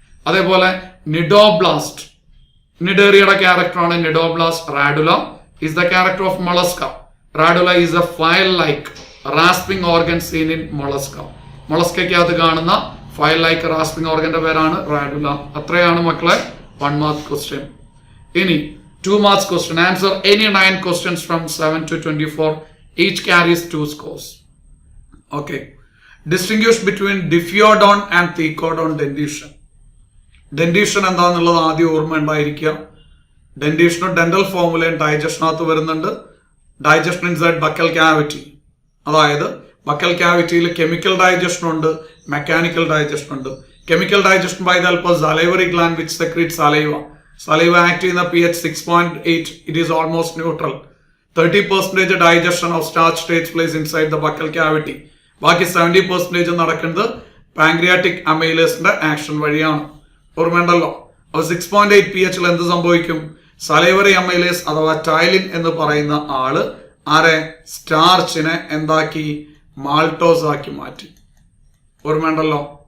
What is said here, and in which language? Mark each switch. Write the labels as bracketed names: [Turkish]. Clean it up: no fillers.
[Malayalam] അതേപോലെ നിഡോബ്ലാസ്റ്റ്, നിഡേറിയയുടെ ക്യാരക്ടറാണ് cnidoblast. [English] Radula is the character of mollusca. Radula is a file like rasping organ seen in mollusca. [Malayalam] മൊളസ്കയ്ക്കകത്ത് കാണുന്ന file like rasping ഓർഗന്റെ പേരാണ് radula. അത്രയാണ് മക്കളെ 1 mark question. ഇനി 2 marks question. [English] Answer any 9 questions from 7 to 24. Each carries 2 scores. Okay. Distinguish between diffeodont and thecodont dentition. [Malayalam] Dentition എന്താണെന്നുള്ളത് ആദ്യം ഓർമ്മ ഉണ്ടായിരിക്കുക. ഡെന്റീഷനും dental ഫോർമുലയും ഡൈജഷനകത്ത് വരുന്നുണ്ട്. [English] Digestion inside buccal cavity. [Malayalam] അതായത് ബക്കൽ ക്യാവിറ്റിയിൽ കെമിക്കൽ ഡൈജഷൻ ഉണ്ട്, മെക്കാനിക്കൽ ഡൈജഷൻ ഉണ്ട്. [English] Chemical digestion by the help of salivary gland which secretes saliva. Saliva act ചെയ്യുന്ന pH 6.8. It is almost neutral. 30% digestion of starch takes place inside the buccal cavity. [Malayalam] ബാക്കി 70% നടക്കുന്നത് pancreatic അമൈലേസിന്റെ action വഴിയാണ്. ഓർമ്മയുണ്ടല്ലോ? അപ്പോൾ 6.8 pH എന്ത് സംഭവിക്കും? Salivary amylase അഥവാ ടൈലിൻ എന്ന് പറയുന്ന ആള് ആരെ? സ്റ്റാർച്ചിനെ എന്താക്കി? മാൾട്ടോസ് ആക്കി മാറ്റി. ഓർമ്മയുണ്ടല്ലോ?